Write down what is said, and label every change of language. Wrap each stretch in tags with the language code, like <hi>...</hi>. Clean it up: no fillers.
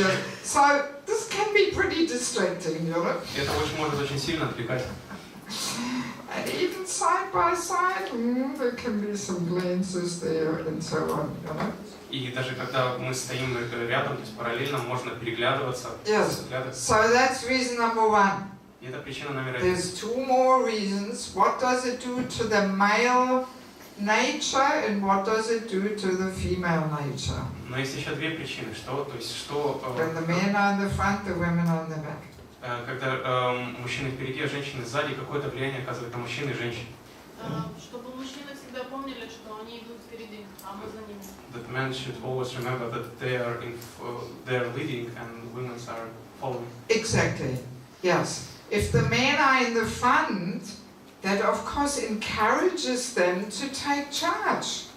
<en>Yeah. So this can be pretty distracting, you know.</en> <ru>Это может очень сильно отвлекать.</ru> <en>And even side by side, there can be some glances there and so on, you know.</en> <ru>И даже когда мы стоим рядом, то есть параллельно, можно переглядываться.</ru> <en>Yes. So that's reason number 1.</en> <ru>И это причина номер 1.</ru> <en>There's 2 more reasons. What does it do to the male nature and what does it do to the female nature?</en> <ru>Но есть еще 2 причины. Что</ru> <en>When the men are in the front, the women are in the back.</en> <ru>Когда мужчины впереди, а женщины сзади, какое-то влияние оказывает на мужчин и женщин. Чтобы мужчины всегда помнили, что они идут впереди, а мы за ними.</ru> <en>That men should always remember that they are leading and women are following. Exactly. Yes. If the men are in the front, that of course encourages them to take charge.</en>